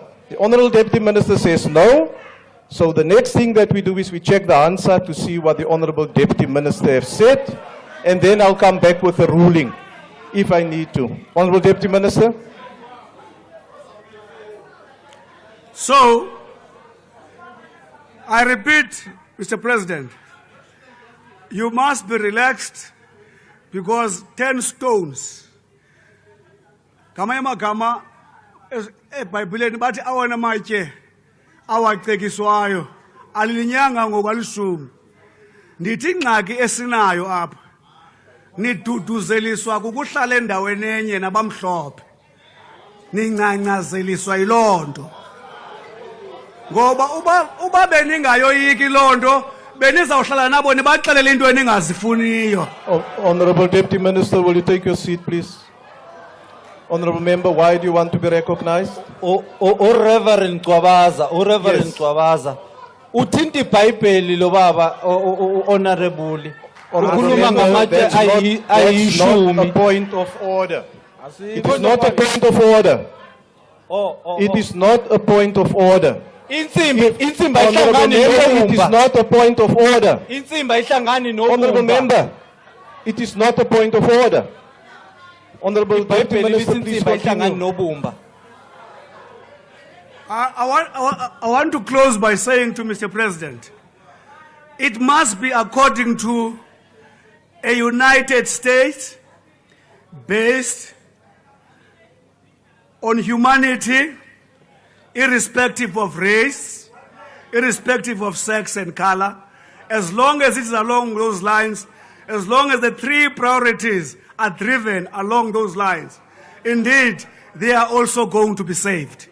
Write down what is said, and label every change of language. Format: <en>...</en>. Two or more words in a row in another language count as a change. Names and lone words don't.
<en>The Honorable Deputy Minister says no. So the next thing that we do is we check the answer to see what the Honorable Deputy Minister has said, and then I'll come back with a ruling if I need to. Honorable Deputy Minister. So, I repeat, Mr. President, you must be relaxed because 10 stones.</en> <xh>Kamaya magama eBhayibhelini bathi awona matye awacekiswayo alilinyanga ngokwalishumi. Ndithi ingxaki esinayo apha niduduzeliswa kukuhlala endaweni enye nabamhlophe. Nincancazeliswa yilonto. Ngoba uba beningayoyiki lonto benizawuhlala nabo nibaxelele into eningazifuniyo.</xh> <en>Honorable Deputy Minister, will you take your seat, please? Honorable Member, why do you want to be recognized? Reverend Gwabaza, Reverend Yes. Gwabaza.</en> <zu>Uthinta iBhayibheli lo baba honorable.</zu> <en>Honorable</en> <zu>Ukhuluma</zu> <en>Member,</en> <zu>ngamatshe</zu> <en>that's not a</en> <zu>ayishumi.</zu> <en>point of order. It is not a point of order. It is not a point of order.</en> <zu>Insimbi</zu> <en>Honorable</en> <zu>ayihlangani</zu> <en>Member, it is</en> <zu>nobumba.</zu> <en>not a point of order.</en> <zu>Insimbi ayihlangani</zu> <en>Honorable</en> <zu>nobumba.</zu> <en>Member, it is not a point of order. Honorable Deputy</en> <zu>iBhayibheli</zu> <en>Minister,</en> <zu>lithi</zu> <en>please</en> <zu>insimbi ayihlangani</zu> <en>continue.</en> <zu>nobumba.</zu> <en>I want to close by saying to Mr. President, it must be according to a United States based on humanity, irrespective of race, irrespective of sex and color, as long as it is along those lines, as long as the three priorities are driven along those lines, indeed, they are also going to be saved.</en>